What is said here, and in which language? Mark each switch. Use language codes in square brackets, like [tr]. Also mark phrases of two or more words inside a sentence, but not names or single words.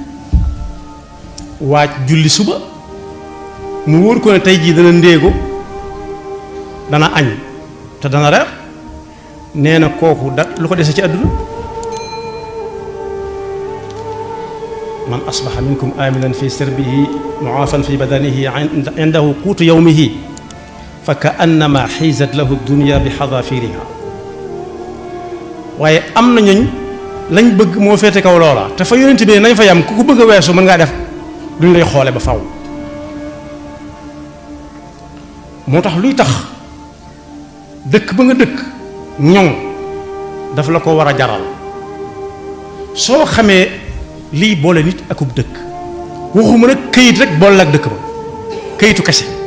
[wo] waaj julli suba mu wóor ko ne tey jii dana ndéego dana añ te dana reer nee na kooku da lu ko dese ci àdduna [ar] من أصبح منكم آمنا في سربه معافى في بدنه عنده قوت يومه فكأنما حيزت له الدنيا بحذافيرها [wo] waaye am na ñooñ lañ bëgg moo féete kaw loola te fa yonent bi nañ fa yam ku ko bëgg a weesu mën ngaa def duñ lay xoole ba faw moo tax luy tax dëkk ba nga dëkk ñoŋ daf la ko war a jaral soo xamee lii boole nit akub dëkk waxuma nag këyit rek boole ak dëkk ba këyitu kese